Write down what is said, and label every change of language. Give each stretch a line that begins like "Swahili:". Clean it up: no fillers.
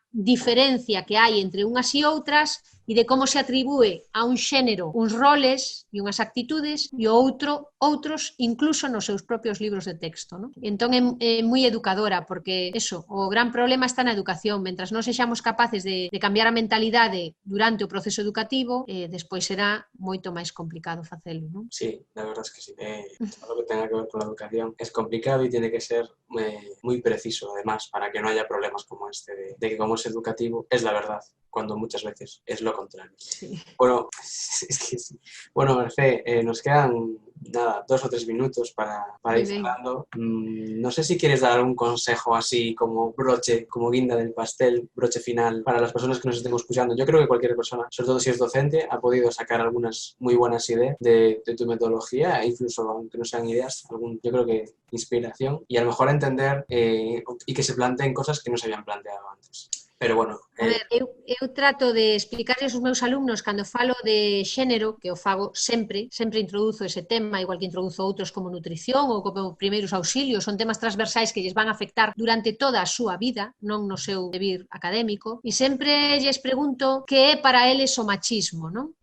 Galician: diferencia que hai entre unhas e outras e de como se atribúe a un xénero uns roles e unhas actitudes e outros incluso nos seus propios libros de texto, ¿no? Entón é moi educadora, porque eso, o gran problema está na educación. Mentras non sexamos capaces de cambiar a mentalidade durante o proceso educativo, despois será moito máis complicado facelo, ¿no?
Spanish: Sí, la verdad es que sí. Todo lo que tenga que ver con la educación es complicado y tiene que ser muy preciso, además, para que no haya problemas como este de que como es educativo, es la verdad, cuando muchas veces es lo contrario. Sí. Bueno, es que sí. Bueno, Mercé, nos quedan nada, 2 o 3 minutos para ir cerrando. No sé si quieres dar algún consejo así como broche, como guinda del pastel, broche final para las personas que nos estén escuchando. Yo creo que cualquier persona, sobre todo si es docente, ha podido sacar algunas muy buenas ideas de tu metodología, e incluso aunque no sean ideas, yo creo que inspiración, y a lo mejor entender y que se planteen cosas que no se habían planteado antes. Pero bueno...
Galician: A ver, eu trato de explicarles aos meus alumnos cando falo de xénero, que o fago sempre introduzo ese tema, igual que introduzo outros como nutrición ou como primeiros auxilios, son temas transversais que lles van a afectar durante toda a súa vida, non no seu devir académico, e sempre lles pregunto que é para eles o machismo, non?